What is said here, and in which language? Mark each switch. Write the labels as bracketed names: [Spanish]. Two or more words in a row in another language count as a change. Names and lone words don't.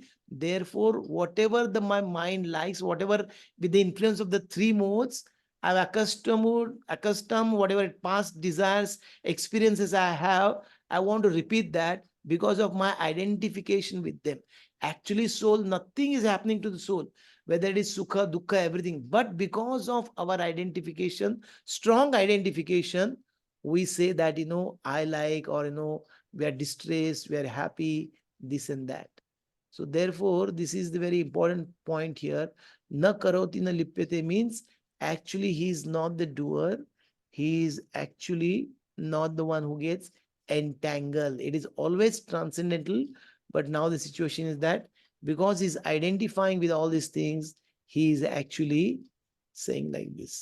[English] Therefore, whatever my mind likes, whatever with the influence of the three modes, I've accustomed whatever past desires, experiences I have, I want to repeat that because of my identification with them. Actually, soul, nothing is happening to the soul, whether it is [Sanskrit] sukha, dukkha, [English] everything. But because of our identification, strong identification, we say that, I like, or, we are distressed, we are happy, this and that. So therefore, this is the very important point here. [Sanskrit] Na karoti na lipyate [English] means actually he is not the doer. He is actually not the one who gets entangled. It is always transcendental. But now the situation is that because he's identifying with all these things, he is actually saying like this.